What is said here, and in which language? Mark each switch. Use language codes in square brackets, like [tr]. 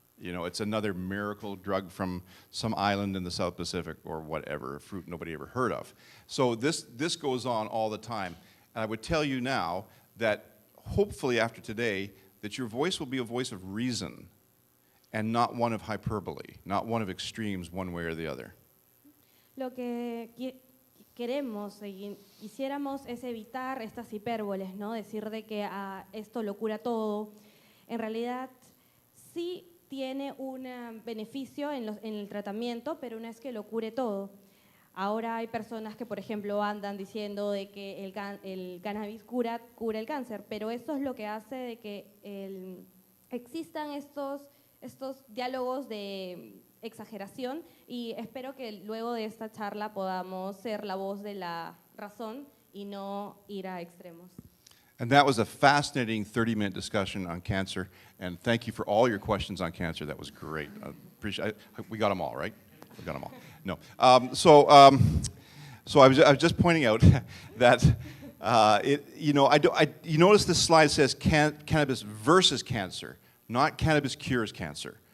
[en] You know, it's another miracle drug from some island in the South Pacific or whatever, a fruit nobody ever heard of. So this goes on all the time. And I would tell you now that hopefully after today, that your voice will be a voice of reason and not one of hyperbole, not one of extremes one way or the other. [es] Lo que queremos y quisiéramos es evitar estas hipérboles, ¿no? Decir de que esto lo cura todo. En realidad, sí tiene un beneficio en el tratamiento, pero no es que lo cure todo. Ahora hay personas que, por ejemplo, andan diciendo de que el cannabis cura el cáncer, pero esto es lo que hace de que existan estos diálogos de exageración y espero que luego de esta charla podamos ser la voz de la razón y no ir a extremos. [en] And that was a fascinating 30-minute discussion on cancer, and thank you for all your questions on cancer. That was great. I appreciate it. We got them all, right? We got them all. No. So I was just pointing out that you notice this slide says cannabis versus cancer, not cannabis cures cancer.